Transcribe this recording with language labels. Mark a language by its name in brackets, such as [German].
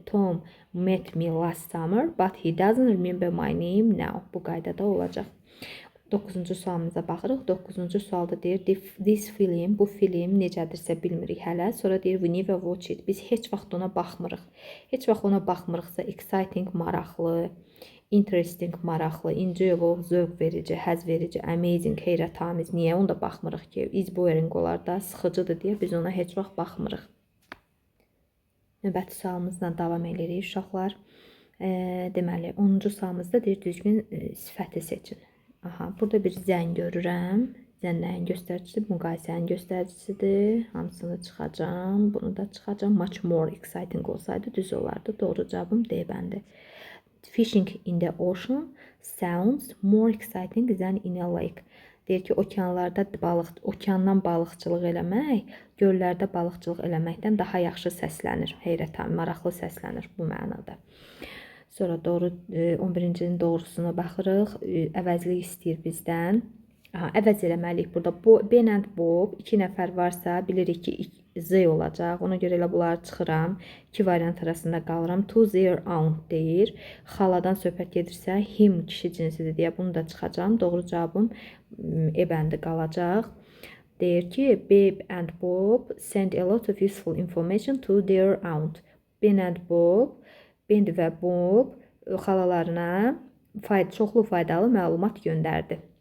[English] Tom met me last summer, but he doesn't remember my name now. [Azerbaijani] Bu qaydada olacaq. 9-cu sualımıza baxırıq. 9-cu sualda deyir, [English] this film, [Azerbaijani] bu film necədirsə bilmirik hələ. Sonra deyir, [English] we never watch it. [Azerbaijani] Biz heç vaxt ona baxmırıq. Heç vaxt ona baxmırıqsa, exciting, maraqlı, interesting, maraqlı, enjoyable, zövq verici, həzz verici, amazing, heyrətamiz. Niyə onda baxmırıq ki? [English] Is boring [Azerbaijani] olar da, sıxıcıdır deyə biz ona heç vaxt baxmırıq. Növbəti sualımızla davam edirik uşaqlar. Deməli, 10-cu sualımızda deyir, düzgün sifəti seçin. Burada bir zən görürəm. Zənlərin göstəricisi, müqayisənin göstəricisidir. Hamısını çıxacam. Bunu da çıxacam. [English] Much more exciting [Azerbaijani] olsaydı düz olardı. Doğru cavabım D bəndi. [English] Fishing in the ocean sounds more exciting than in a lake. [Azerbaijani] Deyir ki, okeandan balıqçılıq eləmək, göllərdə balıqçılıq eləməkdən daha yaxşı səslənir. Heyrətamiz, maraqlı səslənir bu mənada. Sonra 11-cinin doğrusuna baxırıq. Əvəzlik istəyir bizdən. Əvəz eləməliyik burada. Ben and Bob 2 nəfər varsa bilirik ki Z olacaq. Ona görə elə bunları çıxıram. 2 variant arasında qalıram. [English] To their aunt deyir. [Azerbaijani] Xaladan söhbət gedirsə him kişi cinsidir deyə bunu da çıxacam. Doğru cavabım E bəndi qalacaq. Deyir ki [English] Babe and Bob send a lot of useful information to their aunt. [Azerbaijani] Ben and Bob, Ben və Bob xalalarına çoxlu faydalı məlumat göndərdi.